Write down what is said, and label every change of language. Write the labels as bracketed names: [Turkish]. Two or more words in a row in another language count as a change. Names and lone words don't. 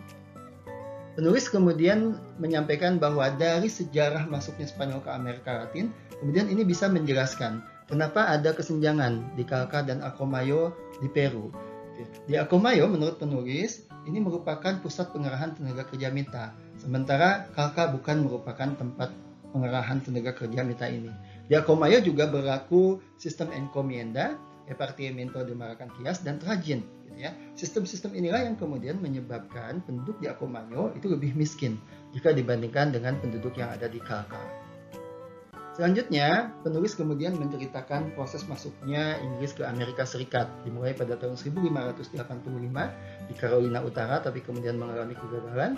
[Indonesian] Penulis kemudian menyampaikan bahwa dari sejarah masuknya Spanyol ke Amerika Latin, kemudian ini bisa menjelaskan kenapa ada kesenjangan di Calca dan Acomayo di Peru. Di Acomayo, menurut penulis, ini merupakan pusat pengerahan tenaga kerja mita, sementara Calca bukan merupakan tempat pengerahan tenaga kerja mita ini. Di Acomayo juga berlaku sistem [Spanish] encomienda, repartiamento de mercancías, [Indonesian] dan trajin. Sistem-sistem inilah yang kemudian menyebabkan penduduk di Acomayo itu lebih miskin jika dibandingkan dengan penduduk yang ada di Calca. Selanjutnya, penulis kemudian menceritakan proses masuknya Inggris ke Amerika Serikat, dimulai pada tahun 1585 di Carolina Utara, tapi kemudian mengalami kegagalan.